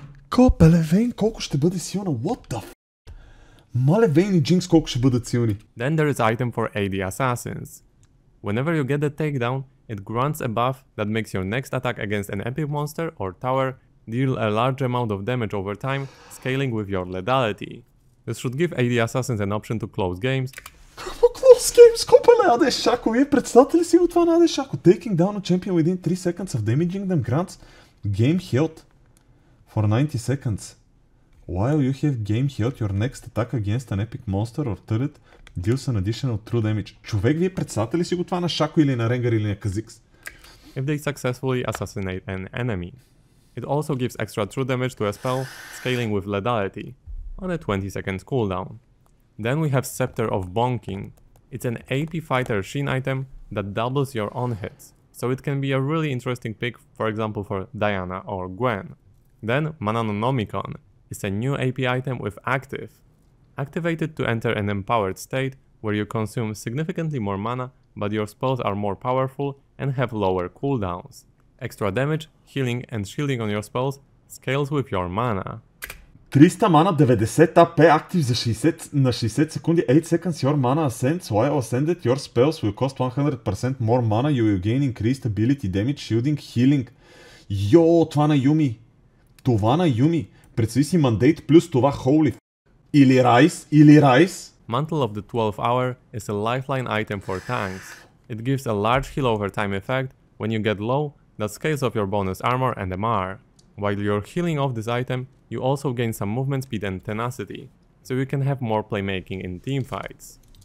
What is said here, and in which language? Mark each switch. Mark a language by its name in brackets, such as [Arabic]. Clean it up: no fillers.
[Bulgarian] Копеле, Вейн колко ще бъде силна? [English] What the f***? [Bulgarian] Мале, Вейн и Джинкс колко ще бъдат силни? [English] Then there is item for AD Assassins. Whenever you get the takedown, it grants a buff that makes your next attack against an epic monster or tower deal a large amount of damage over time, scaling with your lethality. This should give AD Assassins an option to close games. [Bulgarian] Какво [English] close games? [Bulgarian] Копеле, Аде Шако, вие представете ли си го това на Аде Шако? [English] Taking down a champion within 3 seconds of damaging them grants game health for 90 seconds. While you have game health, your next attack against an epic monster or turret deals an additional true damage. [Bulgarian] Човек, вие представете ли си го това на Шако или на Ренгар или на Казикс? [English] If they successfully assassinate an enemy. It also gives extra true damage to a spell, scaling with lethality, on a 20 seconds cooldown. Then we have Scepter of Bonking. It's an AP fighter Shin item that doubles your on hits, so it can be a really interesting pick, for example for Diana or Gwen. Then Mananonomicon is a new AP item with Active. Activated to enter an empowered state where you consume significantly more mana, but your spells are more powerful and have lower cooldowns. Extra damage, healing and shielding on your spells scales with your mana. 300 mana, 90 AP, active [Bulgarian] за 60 на 60 секунди, [English] 8 seconds your mana ascends, while ascended your spells will cost 100% more mana, you will gain increased ability, damage, shielding, healing. [Bulgarian] Йо, това на Юми. Това на Юми. Представи си мандейт плюс това, [English] holy f***. [Bulgarian] Или Райс. [English] Mantle of the 12th Hour is a lifeline item for tanks. It gives a large heal over time effect when you get low that scales off your bonus armor and MR. While you're healing off this item, you also gain some movement speed and tenacity, so you can have more playmaking in teamfights.